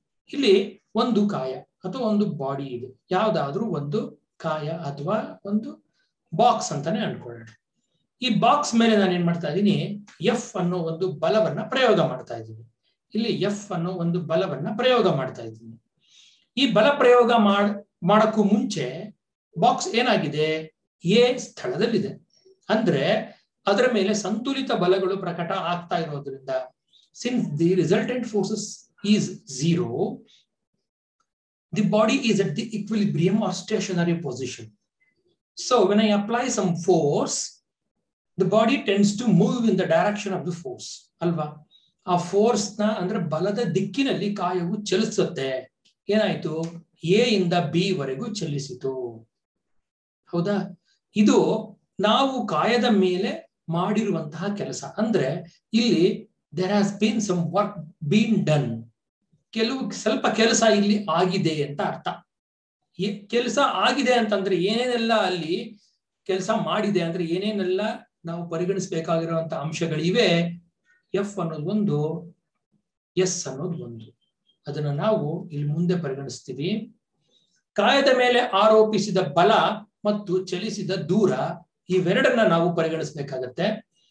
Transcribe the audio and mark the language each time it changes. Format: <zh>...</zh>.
<kn>ಇಲ್ಲಿ ಒಂದು ಕಾಯ ಅಥವಾ ಒಂದು ಬಾಡಿ ಇದೆ, ಯಾವ್ದಾದ್ರೂ ಒಂದು ಕಾಯ ಅಥವಾ ಒಂದು ಬಾಕ್ಸ್ ಅಂತಾನೆ ಅನ್ಕೊಳ್ಳೋಣ. ಈ ಬಾಕ್ಸ್ ಮೇಲೆ ನಾನು ಏನ್ ಮಾಡ್ತಾ ಇದ್ದೀನಿ? ಎಫ್ ಅನ್ನೋ ಒಂದು ಬಲವನ್ನ ಪ್ರಯೋಗ ಮಾಡ್ತಾ ಇದ್ದೀನಿ. ಇಲ್ಲಿ ಎಫ್ ಅನ್ನೋ ಒಂದು ಬಲವನ್ನ ಪ್ರಯೋಗ ಮಾಡ್ತಾ ಇದ್ದೀನಿ. ಈ ಬಲ ಪ್ರಯೋಗ ಮಾಡಕ್ಕೂ ಮುಂಚೆ ಬಾಕ್ಸ್ ಏನಾಗಿದೆ? ಎ ಸ್ಥಳದಲ್ಲಿದೆ. ಅಂದ್ರೆ ಅದರ ಮೇಲೆ ಸಂತುಲಿತ ಬಲಗಳು ಪ್ರಕಟ ಆಗ್ತಾ ಇರೋದ್ರಿಂದ,</kn> <en>since the resultant forces is 0, the body is at the equilibrium or stationary position. So when I apply some force, the body tends to move in the direction of the force.</en> <kn>ಅಲ್ವಾ? ಆ force ನ ಅಂದ್ರೆ ಬಲದ ದಿಕ್ಕಿನಲ್ಲಿ ಕಾಯವು ಚಲಿಸುತ್ತೆ. ಏನಾಯ್ತು? A ಇಂದ B ವರೆಗೂ ಚಲಿಸಿತು. ಹೌದಾ? ಇದು ನಾವು ಕಾಯದ ಮೇಲೆ ಮಾಡಿರುವಂತಹ ಕೆಲಸ. ಅಂದ್ರೆ ಇಲ್ಲಿ</kn> <en>there has been some work been done.</en> <kn>ಸ್ವಲ್ಪ ಕೆಲಸ ಇಲ್ಲಿ ಆಗಿದೆ ಅಂತ ಅರ್ಥ. ಕೆಲಸ ಆಗಿದೆ ಅಂತಂದ್ರೆ ಏನೇನೆಲ್ಲ ಅಲ್ಲಿ ಕೆಲಸ ಮಾಡಿದೆ ಅಂದ್ರೆ ಏನೇನೆಲ್ಲ ನಾವು ಪರಿಗಣಿಸಬೇಕಾಗಿರುವಂತ ಅಂಶಗಳಿವೆ. ಎಫ್ ಅನ್ನೋದು ಒಂದು, ಎಸ್ ಅನ್ನೋದು ಒಂದು. ಅದನ್ನ ನಾವು ಇಲ್ಲಿ ಮುಂದೆ ಪರಿಗಣಿಸ್ತೀವಿ. ಕಾಯದ ಮೇಲೆ ಆರೋಪಿಸಿದ ಬಲ ಮತ್ತು ಚಲಿಸಿದ ದೂರ, ಇವೆರಡನ್ನ ನಾವು ಪರಿಗಣಿಸಬೇಕಾಗತ್ತೆ.</kn>